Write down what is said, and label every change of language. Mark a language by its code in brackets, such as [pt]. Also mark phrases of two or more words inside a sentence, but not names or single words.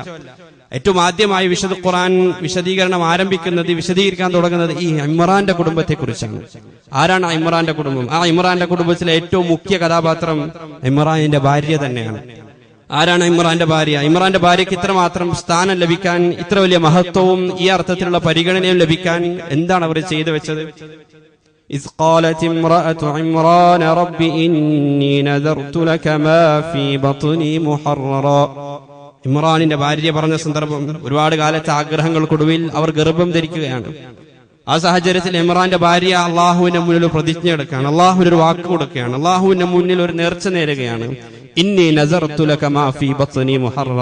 [ml] ഏറ്റവും ആദ്യമായി വിശുദ്ധ ഖുർആൻ വിശദീകരിക്കാൻ തുടങ്ങുന്നത് ഈ ഇമ്രാന്റെ കുടുംബത്തെ കുറിച്ചാണ്. ആരാണ് ഇമ്രാന്റെ കുടുംബം? ആ ഇമ്രാന്റെ കുടുംബത്തിലെ ഏറ്റവും മുഖ്യ കഥാപാത്രം ഇമ്രാനിന്റെ ഭാര്യ തന്നെയാണ്. ആരാണ് ഇമ്രാന്റെ ഭാര്യ? ഇമ്രാന്റെ ഭാര്യയ്ക്ക് ഇത്രമാത്രം സ്ഥാനം ലഭിക്കാൻ, ഇത്ര വലിയ മഹത്വവും ഈ അർത്ഥത്തിലുള്ള പരിഗണനയും ലഭിക്കാൻ എന്താണ് അവർ ചെയ്തു വെച്ചത്? [ar] إذ قالت امرأة عمران رب إني نذرت لك ما في بطني محررا. [ml] ഇമ്രാനിന്റെ ഭാര്യ പറഞ്ഞ സന്ദർഭം, ഒരുപാട് കാലത്തെ ആഗ്രഹങ്ങൾക്കൊടുവിൽ അവർ ഗർഭം ധരിക്കുകയാണ്. ആ സാഹചര്യത്തിൽ ഇമ്രാന്റെ ഭാര്യ അള്ളാഹുവിന്റെ മുന്നിൽ ഒരു പ്രതിജ്ഞ എടുക്കുകയാണ്, അള്ളാഹുവിന് ഒരു വാക്ക് കൊടുക്കുകയാണ്, അള്ളാഹുവിന്റെ മുന്നിൽ ഒരു നേർച്ച നേരുകയാണ്. [ar] إني نذرت لك ما في بطني محررا.